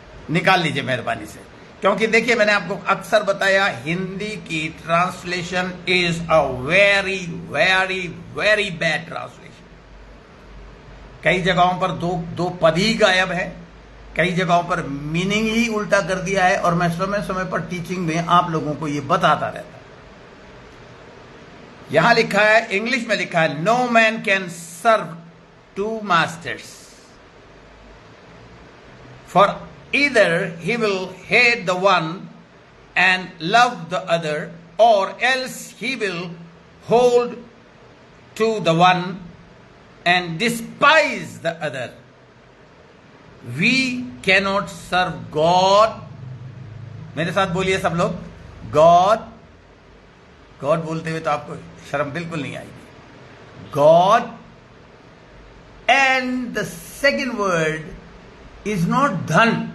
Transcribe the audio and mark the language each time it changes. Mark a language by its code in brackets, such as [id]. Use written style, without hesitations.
[hi] निकाल लीजिए मेहरबानी से, क्योंकि देखिए मैंने आपको अक्सर बताया, हिंदी की [en] Translation is a very very very bad translation. [hi] कई जगहों पर दो पद ही गायब है, कई जगहों पर मीनिंग ही उल्टा कर दिया है, और मैं समय समय पर टीचिंग में आप लोगों को यह बताता रहता हूं। यहां लिखा है, इंग्लिश में लिखा है, [en] No man can serve 2 masters, for either he will hate the one and love the other, or else he will hold to the one and despise the other. We cannot serve God. [hi] मेरे साथ बोलिए सब लोग, God. God बोलते हुए तो आपको शर्म बिल्कुल नहीं आएगी। [en] God, and the second word is not धन।